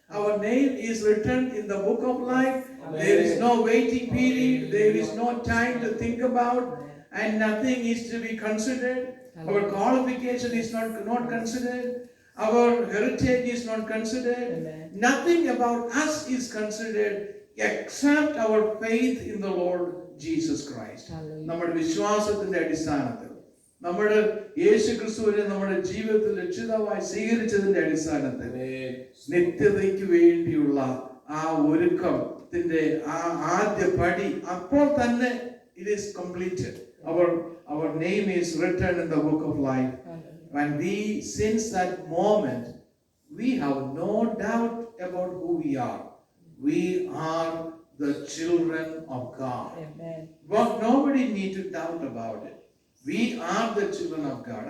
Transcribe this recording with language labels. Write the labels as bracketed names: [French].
[English] Our name is written in the book of life. There is no waiting period, there is no time to think about, and nothing is to be considered. Our qualification is not considered. Our heritage is not considered. Nothing about us is considered except our faith in the Lord Jesus Christ. [Malayalam] നമ്മുടെ വിശ്വാസത്തിന്റെ അടിസ്ഥാനത്തിൽ, നമ്മുടെ യേശു ക്രിസ്തുവിനെ നമ്മുടെ ജീവിതത്തിൽ രക്ഷിതാവായി സ്വീകരിച്ചതിന്റെ അടിസ്ഥാനത്തിൽ നിത്യതയ്ക്ക് വേണ്ടിയുള്ള ആ ഒരുക്കത്തിന്റെ ആ ആദ്യ പടി അപ്പോൾ തന്നെ [English] it is completed. Our name is written in the book of life. When we since that moment, we have no doubt about who we are. We are the children of God. Amen. But nobody need to doubt about it. We are the children of God.